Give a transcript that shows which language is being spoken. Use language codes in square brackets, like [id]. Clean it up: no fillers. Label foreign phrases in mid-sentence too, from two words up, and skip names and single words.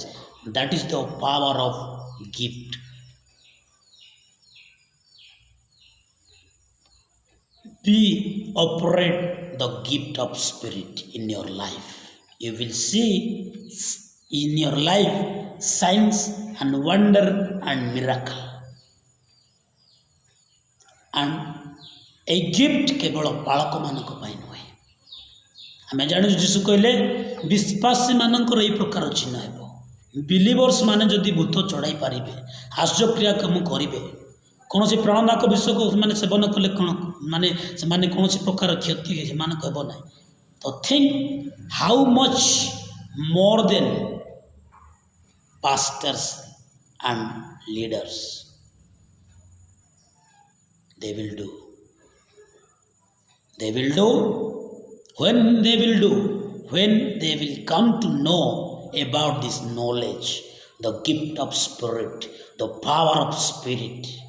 [en] That is the power of gift. Be operate the gift of spirit in your life. You will see in your life signs and wonder and miracle. And a gift [or] କେବଳ ବାଳକମାନଙ୍କ ପାଇଁ ନୁହେଁ। ଆମେ ଜାଣୁଛୁ ଯୀଶୁ କହିଲେ ବିଶ୍ୱାସୀ ମାନଙ୍କର ଏହି ପ୍ରକାର ଚିହ୍ନ ହେବ। ବିଲିଭର୍ସ ମାନେ ଯଦି ଭୂତ ଚଢ଼ାଇ ପାରିବେ, ଆଶ୍ଚର୍ଯ୍ୟକ୍ରିୟା କାମ କରିବେ, କୌଣସି ପ୍ରାଣନାକ ବିଷକୁ ସେମାନେ ସେବନ କଲେ କ'ଣ ମାନେ ସେମାନେ କୌଣସି ପ୍ରକାର କ୍ଷତି ସେମାନଙ୍କୁ ହେବ ନାହିଁ। [en] ତ think how much more then pastors and leaders they will do when they will come to know about this knowledge, the gift of spirit, the power of spirit.